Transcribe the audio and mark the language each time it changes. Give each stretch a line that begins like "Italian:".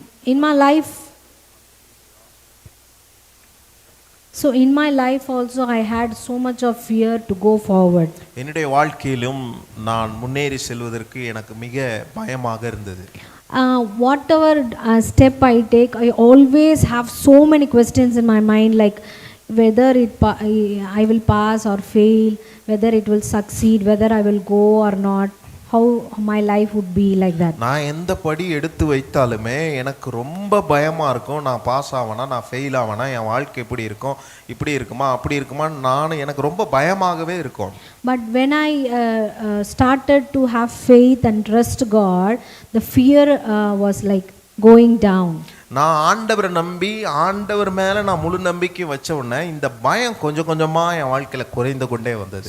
English: In my life, so in my life also I had so much of fear to go forward.
Tamil: என்னுடைய வாழ்க்கையிலும் நான் முன்னேறி செல்வதற்கு எனக்கு மிக பயமாக இருந்தது.
English: Whatever step I take, I always have so many questions in my mind, like whether I will pass or fail, whether it will succeed, whether I will go or not, how my life would be, like that.
Tamil: நான் எந்த படி எடுத்து வைத்தாலுமே எனக்கு ரொம்ப பயமா இருக்கும். நான் pass ஆவனா, நான் ஃபெயில் ஆவனா, என் வாழ்க்கை எப்படி இருக்கும், இப்படி இருக்குமா அப்படி இருக்குமா, எனக்கு ரொம்ப பயமாகவே இருக்கும்.
English: But when I started to have faith and trust God, the fear was like going down.
Tamil: நான் ஆண்டவரை நம்பி ஆண்டவர் மேல நான் முழு நம்பிக்கை வச்ச உடனே இந்த பயம் கொஞ்சம் கொஞ்சமா என் வாழ்க்கையில குறைந்து கொண்டே வந்தது.